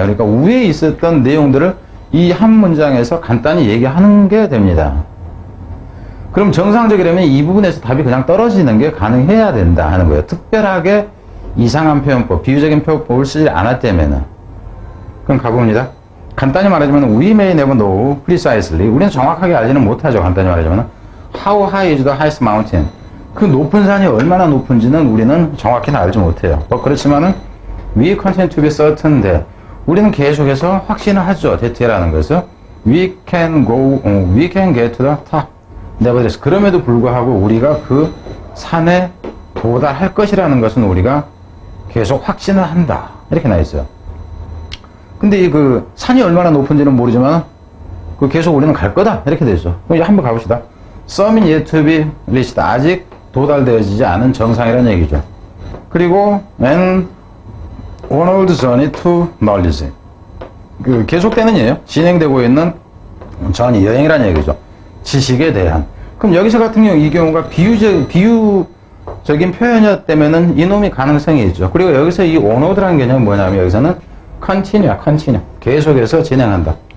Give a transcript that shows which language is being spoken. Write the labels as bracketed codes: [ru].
[ko] 그러니까 위에 있었던 내용들을 이 한 문장에서 간단히 얘기하는 게 됩니다. 그럼 정상적이라면 이 부분에서 답이 그냥 떨어지는 게 가능해야 된다 하는 거예요. 특별하게 이상한 표현법, 비유적인 표현법을 쓰지 않았다면은. 그럼 가봅니다. 간단히 말하자면 [en] we may never know precisely. [ko] 우리는 정확하게 알지는 못하죠. 간단히 말하자면 [en] how high is the highest mountain. [ko] 그 높은 산이 얼마나 높은지는 우리는 정확히는 알지 못해요. 그렇지만은 [en] we continue to be certain that. [ko] 우리는 계속해서 확신을 하죠. that라는 것을 [en] we can get to the top. nevertheless. [ko] 그럼에도 불구하고 우리가 그 산에 도달할 것이라는 것은 우리가 계속 확신을 한다. 이렇게 나와 있어요. 근데 이 그 산이 얼마나 높은지는 모르지만 그 계속 우리는 갈 거다. 이렇게 돼 있어. 그럼 이제 한번 가봅시다. [en] Summit yet to be reached. [ko] 아직 도달되어지지 않은 정상이라는 얘기죠. 그리고 [en] and onward journey to knowledge. [ko] 그 계속되는 예요. 진행되고 있는 전이 여행이라는 얘기죠. 지식에 대한. 그럼 여기서 같은 경우 이 경우가 비유적인 표현이었다면은 이놈이 가능성이 있죠. 그리고 여기서 이 onward라는 개념은 뭐냐면 여기서는 continue. 계속해서 진행한다.